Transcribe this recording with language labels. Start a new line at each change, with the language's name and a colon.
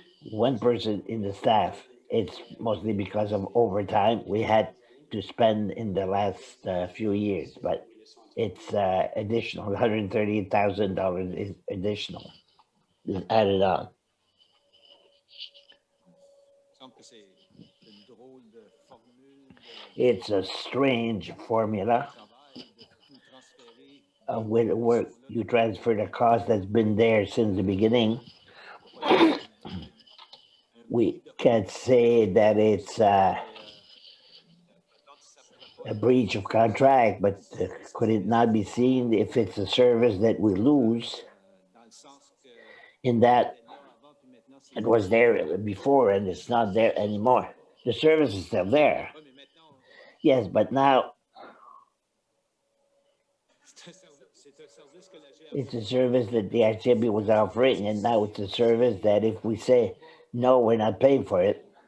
English: One person in the staff. It's mostly because of overtime we had to spend in the last few years, but it's additional. $138,000 is additional, is added on.
French: Il me semble que c'est une drôle de formule
English: It's a strange formula
French: de travail de tout transférer.
English: with work. You transfer the cost that's been there since the beginning. We can't say that it's a breach of contract, but could it not be seen if it's a service that we lose,
French: Dans le sens que
English: in that
French: c'était là avant, puis maintenant c'est
English: it was there before and it's not there anymore? The service is still there,
French: Oui, mais maintenant,
English: yes, but now
French: c'est un service que la GRC
English: it's a service that the RCMP was offering, and now it's a service that if we say, no, we're not paying for it,